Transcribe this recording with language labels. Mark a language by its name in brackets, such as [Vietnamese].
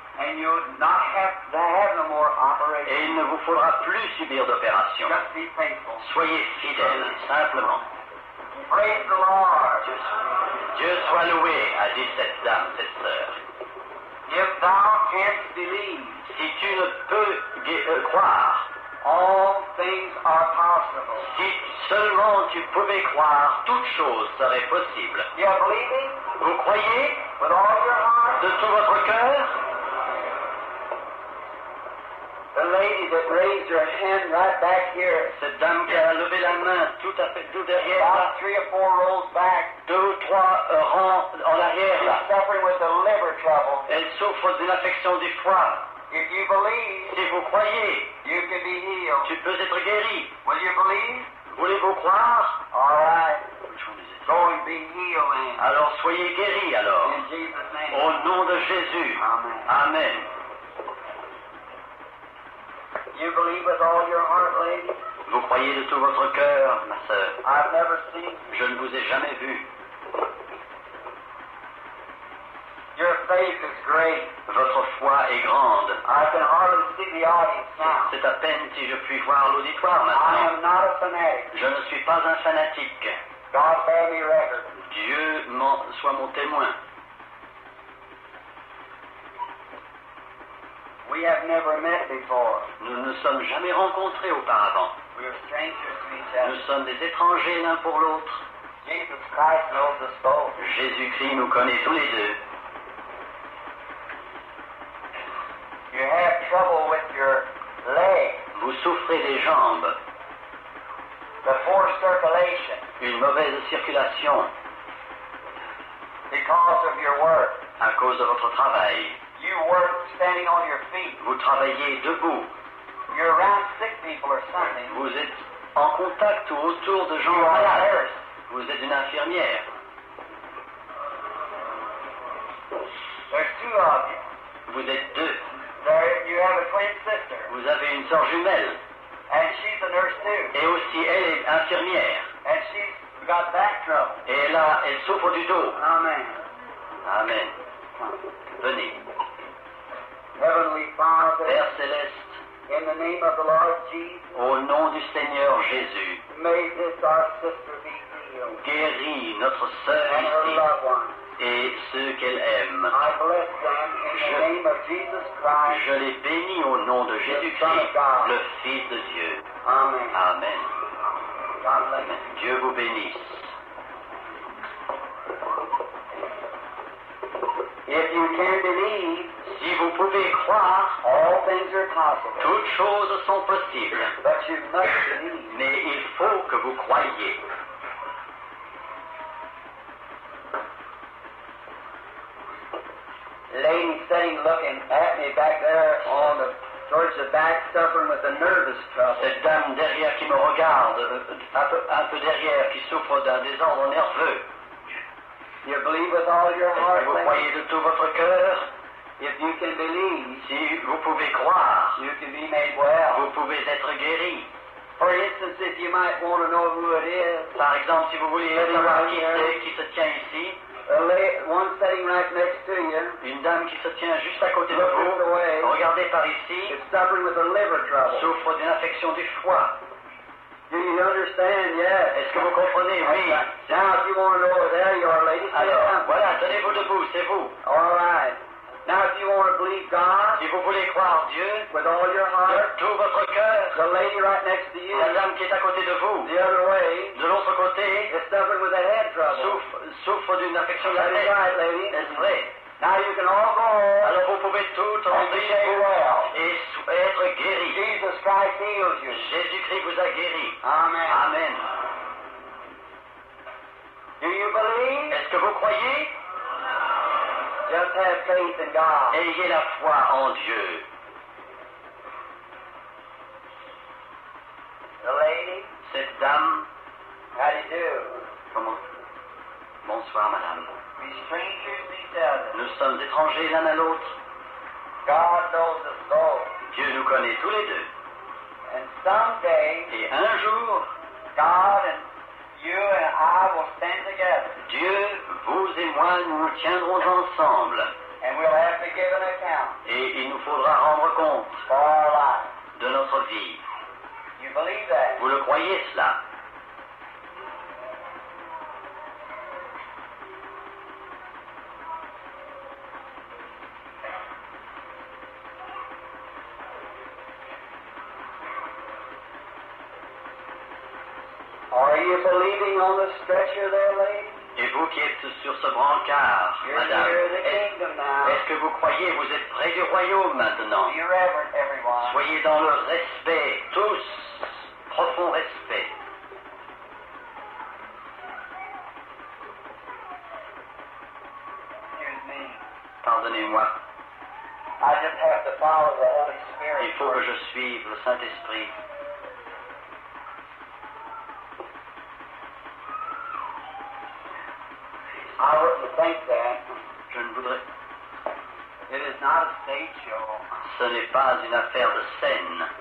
[English] and you'll not have to have no more [French] et [English] operations. [French] il ne vous faudra plus subir d'opération. [English] Just be faithful. [French] Soyez fidèles, simplement. [English] Praise the Lord. [French] Dieu soit loué, a dit cette dame, cette sœur. [English] If thou canst believe, [French] Si tu ne peux croire, [English] all things are possible. [French] si seulement tu pouvais croire, toute chose serait possible. [English] You believing [French] Vous croyez [English] with all your heart? [French] de tout votre cœur? [English] The lady that raised her hand right back here, [French] Cette dame qui a levé la main tout à fait tout derrière là, [English] about 3 or 4 rows back, [French] 2 ou 3 rangs en arrière là, [English] is suffering with the liver trouble. [French] elle souffre d'une affection du foie. [English] If you believe, [French] Si vous croyez, [English] you can be healed. [French] tu peux être guéri. [English] Will you believe? [French] Voulez-vous croire? [English] All right. Go and be healed then. [French] Alors soyez guéris alors. [English] In Jesus' name. [French] Au nom de Jésus. [English] Amen. [French] Amen. [English] You believe with all your heart, lady? [French] Vous croyez de tout votre cœur, ma sœur. [English] I've never seen. [French] Je ne vous ai jamais vu. [English] Your faith is great. [French] Votre foi est grande. [English] I can hardly see the audience now. [French] C'est à peine si je puis voir l'auditoire [English] I [French] maintenant. [English] am not a fanatic. [French] Je ne suis pas un fanatique. [English] God bear me record. [French] Dieu soit mon témoin. [English] We have never met before. [French] Nous ne nous sommes jamais rencontrés auparavant. [English] We are strangers to each other. [French] Nous sommes des étrangers l'un pour l'autre. [English] Jesus Christ knows us both. [French] Jésus-Christ nous connaît tous les deux. [English] You have trouble with your leg, [French] Vous souffrez des jambes, [English] the poor circulation, [French] une mauvaise circulation [English] because of your work. [French] à cause de votre travail. [English] You work standing on your feet. [French] Vous travaillez debout. [English] You're around sick people or something. [French] Vous êtes en contact ou autour de gens [English] You are a [French] malades. [English] nurse. [French] Vous êtes une infirmière. [English] There's two of you. [French] Vous êtes deux. [English] There, you have a twin sister, [French] Vous avez une sœur jumelle. [English] and she's a nurse too. [French] Et aussi, elle est infirmière. [English] And she's got back trouble. [French] Et elle souffre du dos. [English] Amen. [French] Amen. Venez. [English] Heavenly Father, [French] Père céleste, [English] in the name of the Lord Jesus, [French] au nom du Seigneur Jésus, [English] may this our sister be healed, [French] guéris notre sœur [English] and her [French] ici [English] loved ones. [French] et ceux qu'elle aime. [English] I bless them in the name of Jesus Christ. [French] Je les bénis au nom de Jésus-Christ, le Fils de Dieu. [English] Amen. [French] Amen. [English] God bless [French] Amen. [English] you. [French] Dieu vous bénisse. [English] If you can believe, [French] Si vous pouvez croire, [English] all things are possible. [French] toutes choses sont possibles. [English] But you must believe. [French] Mais il faut que vous croyiez. [English] Lady sitting looking at me back there towards the back, suffering with a nervous trouble. [French] Cette dame derrière qui me regarde, un peu derrière, qui souffre d'un désordre nerveux. [English] You believe with all your heart, [French] Vous [English] lady? [French] croyez de tout votre cœur. [English] If you can believe, [French] Si vous pouvez croire, [English] you can be made well. [French] vous pouvez être guéri. [English] For instance, if you might want to know who it is, [French] Par exemple, si vous voulez savoir qui c'est qui se tient ici, [English] one sitting right next to you [French] une dame qui se tient juste à côté de [English] Look this [French] vous, [English] way. [French] regardez par ici, [English] is suffering with a liver trouble. [French] souffre d'une affection du foie. [English] Do you understand? Yes. [French] Est-ce que vous comprenez? Oui. [English] Now, if you want to know where there you are, lady, sit [French] Alors, [English] down. [French] voilà, tenez-vous debout, c'est vous. [English] All right. Now, if you want to believe God [French] Si vous voulez croire Dieu [English] with all your heart, [French] de tout votre cœur, [English] the lady right next to you, [French] la dame qui est à côté de vous, [English] the other way, [French] de l'autre côté, [English] is suffering with a head trouble. [French] souffre d'une affection de la [English] That is [French] tête. [English] right, lady. [French] Est-ce vrai? [English] Now you can all go home [French] Alors vous pouvez tout [English] and [French] rentrer [English] be [French] chez [English] made [French] vous [English] well. [French] et être guéri. [English] Jesus Christ heals you. [French] Jésus-Christ vous a guéri. [English] Amen. [French] Amen. [English] Do you believe? [French] Est-ce que vous croyez? [English] Just have faith in God. [French] Ayez la foi en Dieu. [English] The lady, [French] Cette dame, [English] how do you do? [French] comment? Bonsoir madame. [English] We strangers to each other. [French] Nous sommes étrangers l'un à l'autre. [English] God knows us both. [French] Dieu nous connaît tous les deux. [English] And someday, [French] Et un jour, [English] God and you and I will stand together. [French] Dieu, vous et moi, nous nous tiendrons ensemble. [English] And we'll have to give an account [French] Et il nous faudra rendre compte [English] for our life. [French] de notre vie. [English] You believe that? [French] Vous le croyez cela? [English] Are you believing on the stretcher there, lady? [French] Et vous qui êtes sur ce brancard, [English] You're [French] madame, [English] near the [French] est-ce [English] kingdom now. [French] est-ce que vous croyez, vous êtes près du royaume maintenant? [English] Be reverent, everyone. [French] Soyez dans le respect, tous, profond respect. [English] Excuse me. [French] Pardonnez-moi, [English] I just have to follow the Holy Spirit. [French] il faut que je suive le Saint-Esprit. [English] I wouldn't think that. [French] Je ne voudrais... [English] It is not a stage show. [French] Ce n'est pas une affaire de scène.